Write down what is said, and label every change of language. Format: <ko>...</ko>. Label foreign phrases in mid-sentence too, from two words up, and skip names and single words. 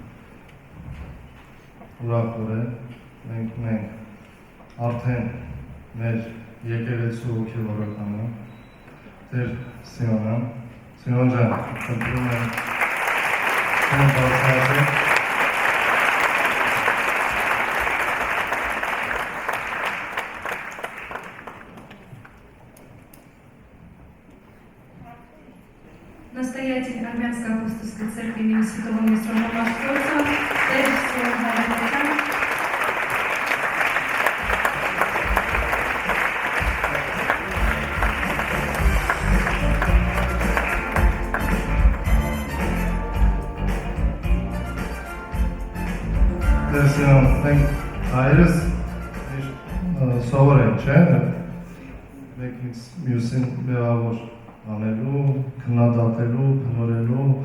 <hy>ուրախ օր է, մենք ունենք արդեն մեր եկեղեցու հոգևորականը, Տեր Սիմոն ջան, խնդրում եմ բարձրացեք։</hy> <ru>Настоятель Армянской апостольской церкви имени святого Митрофана Московского, Тер Симон Галактян.</ru> <hy>Տեր Սիմոն, մենք հայերս սովոր ենք, չէ՞, մեկից մյուսին մեղավոր անելու, քննադատելու, փնորելու</hy>